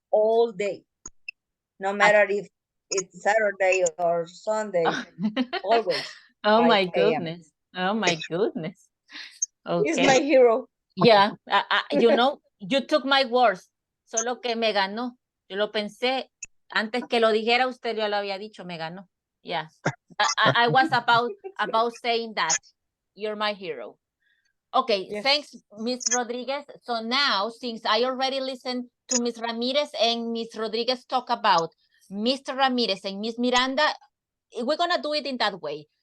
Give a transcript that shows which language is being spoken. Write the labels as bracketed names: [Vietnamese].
[English] all day, no matter if it's Saturday or Sunday, always. Oh 5 my a.m. goodness. Oh my goodness. He's Okay. my hero. Yeah, you know, you took my words, [Spanish] solo que me ganó. Yo lo pensé, antes que lo dijera usted ya lo había dicho, me ganó. [English] Yeah, I was about saying that. You're my hero. Okay, Yes. thanks, Miss Rodriguez. So now, since I already listened to Miss Ramirez and Miss Rodriguez talk about Mr. Ramirez and Miss Miranda, we're gonna do it in that way.